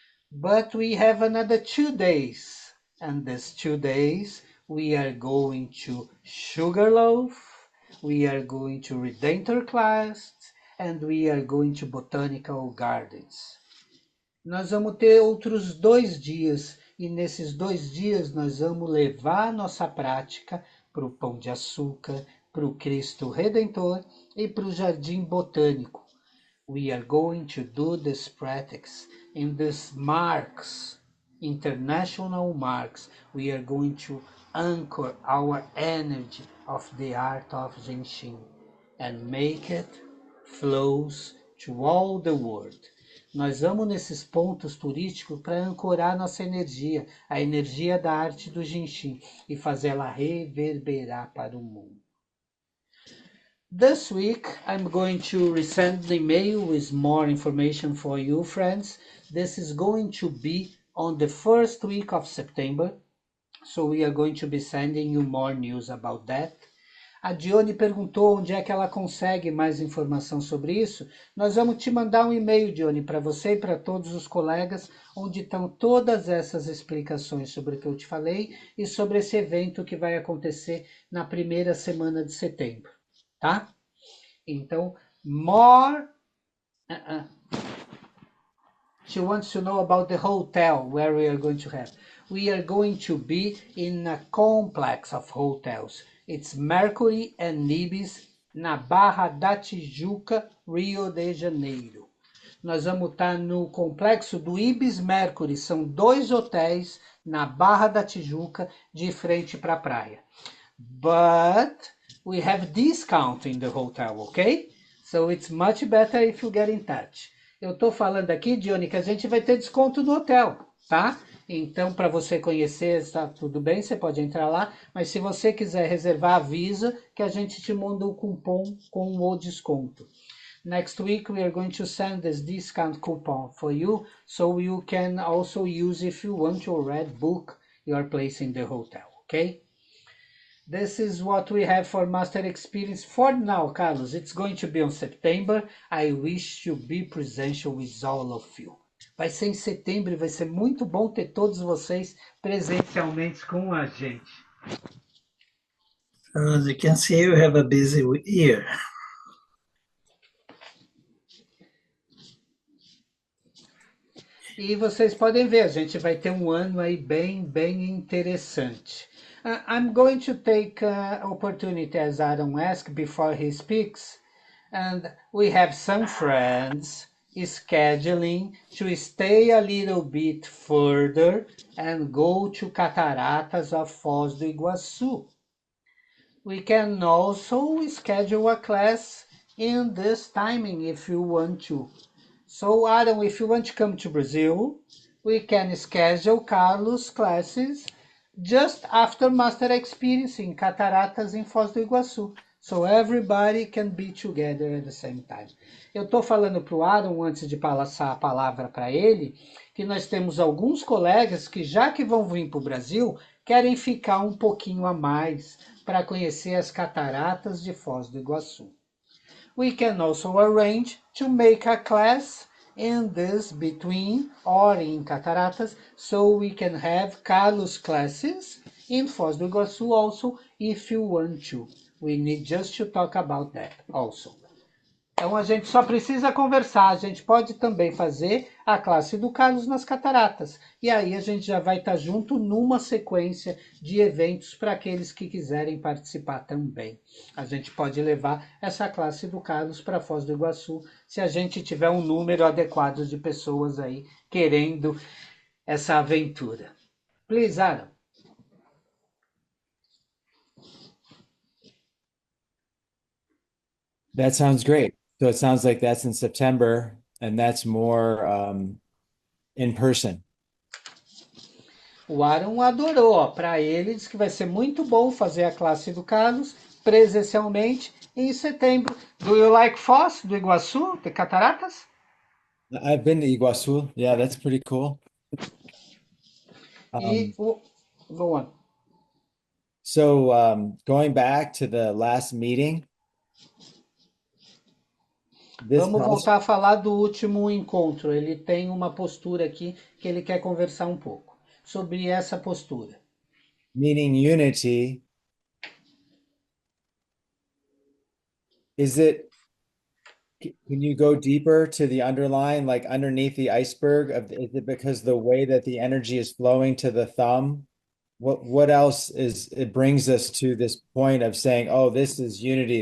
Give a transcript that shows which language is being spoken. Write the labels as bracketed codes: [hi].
[en] But we have another 2 days, and these 2 days we are going to Sugarloaf, we are going to Redemptor class, and we are going to Botanical Gardens. [pt] Nós vamos ter outros 2 dias, e nesses 2 dias nós vamos levar a nossa prática para o Pão de Açúcar, para o Cristo Redentor e para o Jardim Botânico. [en] We are going to do this practice in these marks, international marks. We are going to anchor our energy of the art of Genshin and make it flows to all the world. [pt] Nós vamos nesses pontos turísticos para ancorar nossa energia, a energia da arte do Jinchim, e fazê-la reverberar para o mundo. [en] This week, I'm going to resend the email with more information for you, friends. This is going to be on the first week of September, so we are going to be sending you more news about that. [pt] A Dione perguntou onde é que ela consegue mais informação sobre isso. Nós vamos te mandar um e-mail, Dione, para você e para todos os colegas, onde estão todas essas explicações sobre o que eu te falei e sobre esse evento que vai acontecer na primeira semana de setembro, tá? Então, [en] more... She wants to know about the hotel where we are going to have. We are going to be in a complex of hotels. It's Mercury and Ibis na Barra da Tijuca, Rio de Janeiro. [pt] Nós vamos estar no complexo do Ibis Mercury. São 2 hotéis na Barra da Tijuca, de frente para a praia. [en] But we have discount in the hotel, okay? So it's much better if you get in touch. [pt] Eu estou falando aqui, Dione, que a gente vai ter desconto no hotel, tá? Então, para você conhecer, está tudo bem, você pode entrar lá. Mas se você quiser reservar, avisa que a gente te manda o cupom com o desconto. [en] Next week, we are going to send this discount coupon for you, so you can also use if you want to already book your place in the hotel, okay? This is what we have for Master Experience for now, Carlos. It's going to be on September. I wish to be presential with all of you. [pt] Vai ser em setembro e vai ser muito bom ter todos vocês presencialmente com a gente. [en] As you can see, you have a busy year. [pt] E vocês podem ver, a gente vai ter um ano aí bem interessante. [en] I'm going to take opportunity, as Aaron asked before he speaks, and we have some friends scheduling to stay a little bit further and go to Cataratas of Foz do Iguaçu. We can also schedule a class in this timing if you want to. So, Aaron, if you want to come to Brazil, we can schedule Carlos classes just after Master Experience in Cataratas in Foz do Iguaçu. So everybody can be together at the same time. [pt] Eu estou falando para o Aaron, antes de passar a palavra para ele, que nós temos alguns colegas que, já que vão vir para o Brasil, querem ficar um pouquinho a mais para conhecer as cataratas de Foz do Iguaçu. [en] We can also arrange to make a class in this between or in Cataratas, so we can have Carlos classes in Foz do Iguaçu also, if you want to. We need just to talk about that also. [pt] Então a gente só precisa conversar, a gente pode também fazer a classe do Carlos nas Cataratas. E aí a gente já vai estar junto numa sequência de eventos para aqueles que quiserem participar também. A gente pode levar essa classe do Carlos para Foz do Iguaçu, se a gente tiver um número adequado de pessoas aí querendo essa aventura. [en] Please, Aaron. That sounds great. So it sounds like that's in September, and that's more in person. [pt] O Aaron adorou, para ele diz que vai ser muito bom fazer a classe do Carlos presencialmente em setembro. [en] Do you like Foz do Iguaçu, de Cataratas? I've been to Iguaçu. Yeah, that's pretty cool. Go on. So going back to the last meeting, [pt] Vamos voltar a falar do último encontro. Ele tem uma postura aqui que ele quer conversar um pouco sobre essa postura. [en] Meaning unity, is it, can you go deeper to the underline, like underneath the iceberg of, is it because the way that the energy is flowing to the thumb? What else is, it brings us to this point of saying, oh, this is unity.